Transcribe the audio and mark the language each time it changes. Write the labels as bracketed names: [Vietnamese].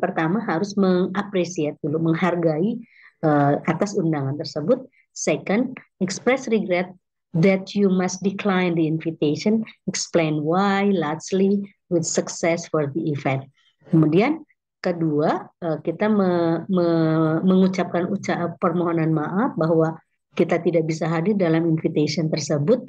[Indonesian] Pertama harus mengapresiasi dulu, menghargai atas undangan tersebut. [English] Second, express regret that you must decline the invitation. Explain why, lastly, with success for the event. [Indonesian] Kemudian kedua, kita mengucapkan permohonan maaf bahwa kita tidak bisa hadir dalam invitation tersebut.